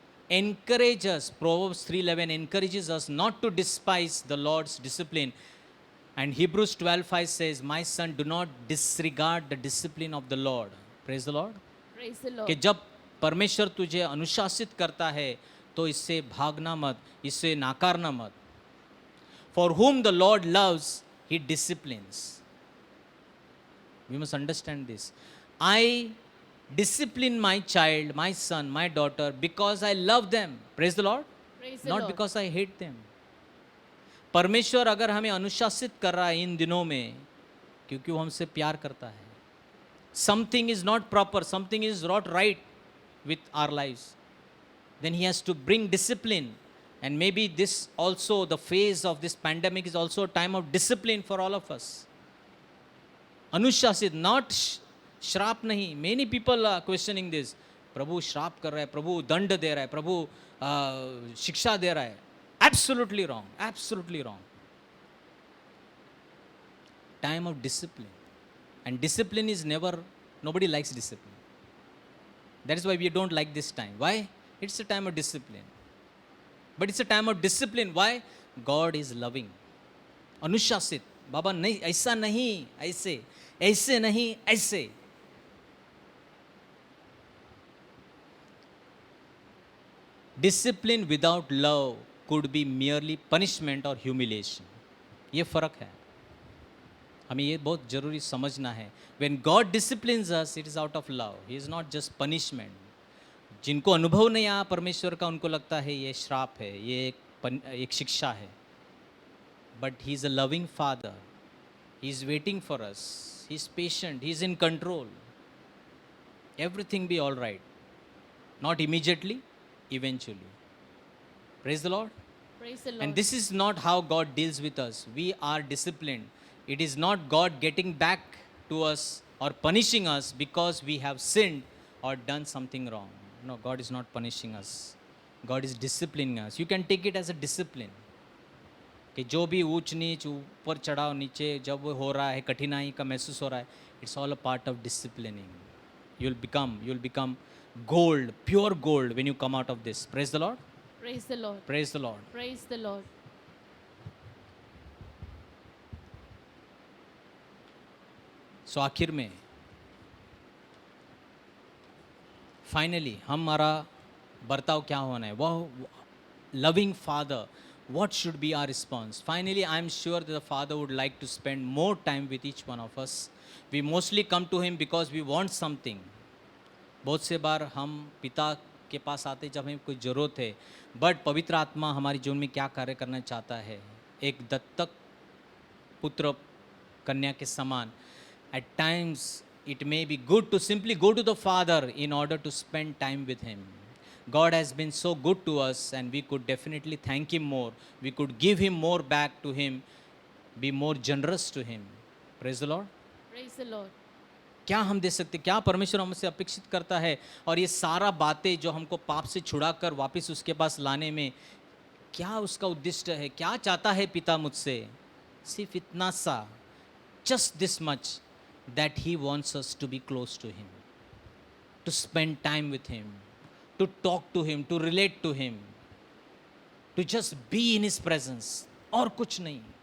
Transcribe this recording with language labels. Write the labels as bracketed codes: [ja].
[en] Encourage us, Proverbs 3:11 encourages us not to despise the Lord's discipline. And Hebrews 12:5 says, my son, do not disregard the discipline of the Lord. Praise the Lord. Praise the Lord. [hi] कि जब परमेश्वर तुझे अनुशासित करता है तो इससे भागना मत, इससे नाकारना मत. [en] For whom the Lord loves, he disciplines. We must understand this. I discipline my child, my son, my daughter because I love them. Praise the Lord. Praise the Not Lord. because I hate them. [hi] परमेश्वर अगर हमें अनुशासित कर रहा है इन दिनों में, क्योंकि वो हमसे प्यार करता है. [en] Something is not proper, something is not right with our lives, then he has to bring discipline. And maybe this also, the phase of this pandemic is also a time of discipline for all of us. [hi] अनुशासित, not श्राप नहीं. [en] Many people are questioning this. [hi] प्रभु श्राप कर रहा है, प्रभु दंड दे रहा है, प्रभु शिक्षा दे रहा है. [en] Absolutely wrong, absolutely wrong. Time of discipline. And discipline is never, nobody likes discipline. That is why we don't like this time. Why? It's a time of discipline. But it's a time of discipline. Why? God is loving. [hi] अनुशासित, बाबा नहीं, ऐसा नहीं, ऐसे, ऐसे नहीं, ऐसे. [en] Discipline without love could be merely punishment or humiliation. [hi] ये फर्क है. हमें ये बहुत जरूरी समझना है. [en] When God disciplines us, it is out of love. He is not just punishment. [hi] जिनको अनुभव नहीं आया परमेश्वर का, उनको लगता है ये श्राप है, ये एक शिक्षा है. [en] But he is a loving father. He is waiting for us. He is patient. He is in control. Everything be all right. Not immediately, eventually. Praise the Lord. Praise the Lord. And this is not how God deals with us. We are disciplined. It is not God getting back to us or punishing us because we have sinned or done something wrong. No, God is not punishing us. God is disciplining us. You can take it as a discipline. [hi] कि जो भी ऊंच नीच, ऊपर चढ़ाव, नीचे जब वो हो रहा है, कठिनाई का महसूस हो रहा है, [en] It's all a part of disciplining. You will become gold, pure gold when you come out of this. Praise the Lord. Praise the Lord. Praise the Lord. Praise the Lord. [hi] So आखिर में finally हमारा बर्ताव क्या होना है, वह loving father, [en] what should be our response? Finally, I am sure that the Father would like to spend more time with each one of us. We mostly come to Him because we want something. बहुत से बार हम पिता के पास आते जब हमें कोई ज़रूरत है, बट पवित्र आत्मा हमारी जीवन में क्या कार्य करना चाहता है, एक दत्तक पुत्र कन्या के समान. At times, it may be good to simply go to the Father in order to spend time with Him. God has been so good to us, and we could definitely thank Him more. We could give Him more back to Him, be more generous to Him. Praise the Lord. Praise the Lord. [hi] क्या हम दे सकते, क्या परमेश्वर हमसे अपेक्षित करता है, और ये सारा बातें जो हमको पाप से छुड़ाकर वापस उसके पास लाने में क्या उसका उद्देश्य है, क्या चाहता है पिता मुझसे, सिर्फ इतना सा, [en] just this much, that He wants us to be close to Him, to spend time with Him, to talk to Him, to relate to Him, to just be in His presence, [hi] और कुछ नहीं.